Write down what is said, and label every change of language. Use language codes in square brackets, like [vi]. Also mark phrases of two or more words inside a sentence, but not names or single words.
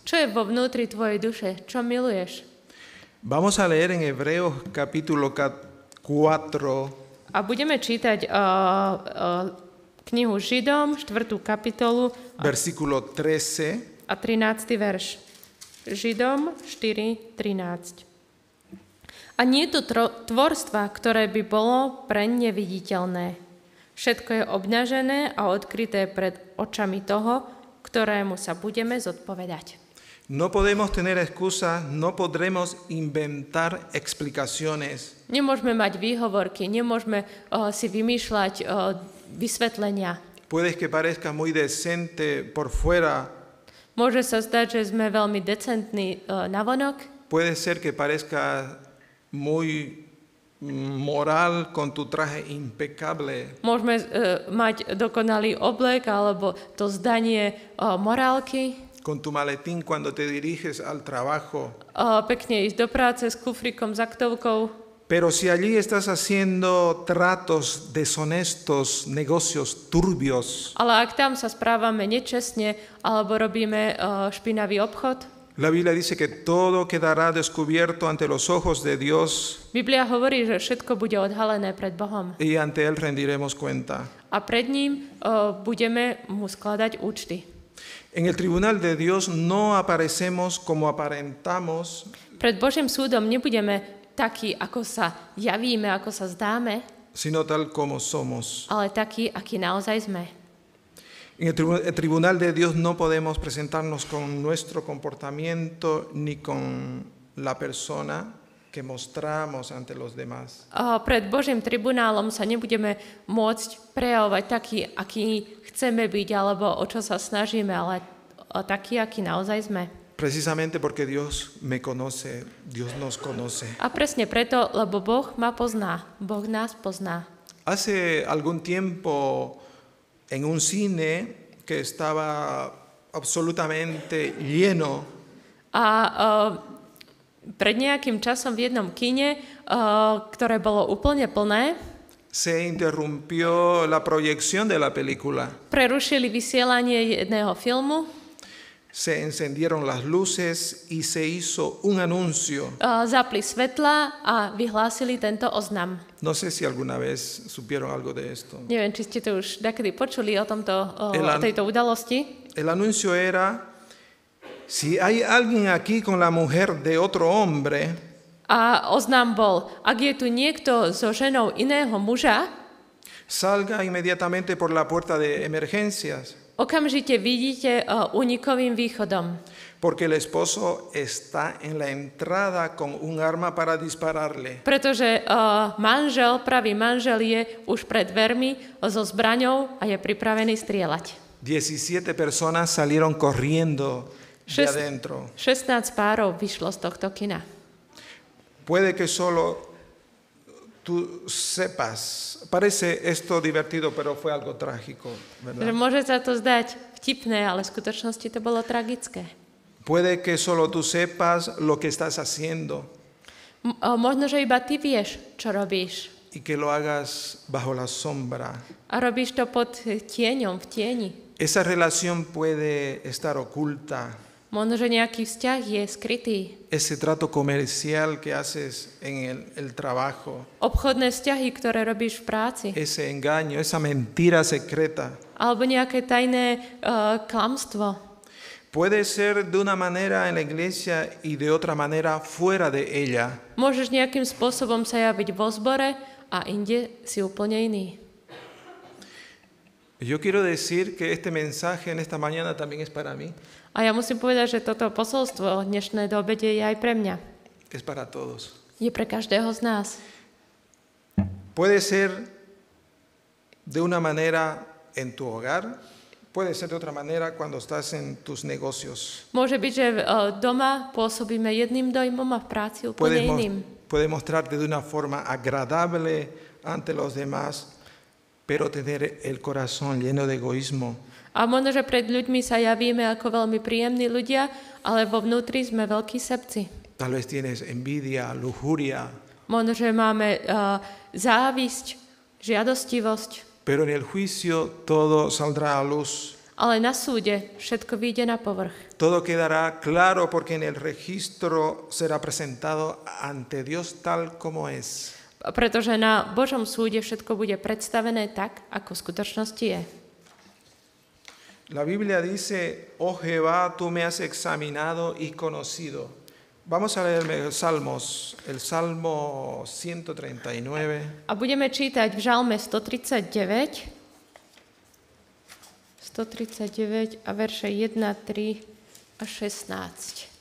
[sk] Čo je vo vnútri tvojej duše? Čo miluješ? [es] Vamos a leer en Hebreos capítulo 4, [sk] A budeme čítať knihu Židom, 4. kapitolu [es] versículo 13. [sk] a 13. verš. Židom 4.13. A nie je tu tvorstva, ktoré by bolo preň neviditeľné. Všetko je obnažené a odkryté pred očami toho, ktorému sa budeme zodpovedať. [es] No podemos tener excusas, no podremos inventar explicaciones. [sk] Nemôžeme mať výhovorky, nemôžeme si vymýšľať vysvetlenia. [es] Puede que parezca muy decente por fuera, [sk] Môže sa zdať, že sme veľmi decentní navonok. [es] puede ser que parezca muy moral con tu traje impecable, [sk] Môžeme mať dokonalý oblek alebo to zdanie morálky. [es] con tu maletín cuando te diriges al trabajo. [sk] Pekne ísť do práce s kufrikom, s aktovkou. [es] Pero si allí estás haciendo tratos deshonestos, negocios turbios, [sk] Ale ak tam sa správame nečestne alebo robíme špinavý obchod, [es] la Biblia dice que todo quedará descubierto ante los ojos de Dios [sk] Biblia hovorí, že všetko bude odhalené pred Bohom. [es] y ante Él rendiremos cuenta. [sk] A pred ním budeme mu skladať účty. [es] En el tribunal de Dios no aparecemos como aparentamos, [sk] Pred Božím súdom nebudeme takí, ako sa javíme, ako sa zdáme, [es] sino tal como somos. [sk] ale takí, akí naozaj sme. [es] En el tribunal de Dios no podemos presentarnos con nuestro comportamiento ni con la persona que mostramos ante los demás. [sk] Pred Božím tribunálom sa nebudeme môcť prejavovať taký, aký chceme byť, alebo o čo sa snažíme, ale taký, aký naozaj sme. [es] Precisamente porque Dios me conoce, Dios nos conoce. [sk] A presne preto, lebo Boh ma pozná, Boh nás pozná. [es] Hace algún tiempo en un cine que estaba absolutamente lleno, [sk] Pred nejakým časom v jednom kine, ktoré bolo úplne plné, [es] se interrumpió la proyección de la película. [sk] prerušili vysielanie jedného filmu, [es] Se encendieron las luces y se hizo un anuncio. [sk] zapli svetla a vyhlásili tento oznam. [es] No sé si alguna vez supieron algo de esto. [sk] Neviem, či ste to už dakedy počuli o Elan- tejto udalosti. [es] El anuncio era, si hay alguien aquí con la mujer de otro hombre, [sk] A oznam bol, ak je tu niekto so ženou iného muža, [es] salga inmediatamente por la puerta de emergencias, [sk] okamžite vidíte únikovým východom. [es] porque el esposo está en la entrada con un arma para dispararle. [sk] Pretože pravý manžel je už pred dvermi so zbraňou a je pripravený strieľať. [es] 17 personas salieron corriendo de adentro. [sk] 16 párov vyšlo z tohto kina. [es] Puede que solo tú sepas, parece esto divertido, pero fue algo trágico, [sk] Že [es] ¿verdad? [sk] môže sa to zdať vtipné, ale v skutočnosti to bolo tragické. [es] Puede que solo tú sepas lo que estás haciendo [sk] Možno, že iba ty vieš, čo robíš. [es] y que lo hagas bajo la sombra. [sk] A robíš to pod tieňom, v tieni. [es] Esa relación puede estar oculta. [sk] Možno, že nejaký vzťah je skrytý. [es] Ese trato comercial que haces en el trabajo, [sk] Obchodné vzťahy, ktoré robíš v práci. [es] ese engaño, esa mentira secreta, [sk] Alebo nejaké tajné klamstvo. [es] puede ser de una manera en la iglesia y de otra manera fuera de ella. [sk] Môžeš nejakým spôsobom sa javiť vo zbore a inde si úplne iný. [es] Yo quiero decir que este mensaje en esta mañana también es para mí, [sk] A ja musím povedať, že toto posolstvo dnešné do obede je aj pre mňa. [es] es para todos. [sk] Je pre každého z nás. [es] Puede ser de una manera en tu hogar, puede ser de otra manera cuando estás en tus negocios. [sk] Môže byť, že doma pôsobíme jedným dojmom a v práci úplne iným. [es] Puede mostrarte de una forma agradable ante los demás, pero tener el corazón lleno de egoísmo. [sk] A možno, že pred ľuďmi sa javíme ako veľmi príjemní ľudia, ale vo vnútri sme veľkí sebci. [es] Tal vez tienes envidia, lujuria, [sk] Možno, že máme závisť, žiadostivosť, [es] pero en el juicio todo saldrá a luz. [sk] Ale na súde všetko vyjde na povrch. [es] Todo quedará claro porque en el registro será presentado ante Dios tal como es. [sk] Pretože na Božom súde všetko bude predstavené tak, ako v skutočnosti je. [es] La Biblia dice, oh Jehová, tú me has examinado y conocido. Vamos a leer Salmos, el Salmo 139. [sk] A budeme čítať v Žalme 139 a verše 1, 3 a 16.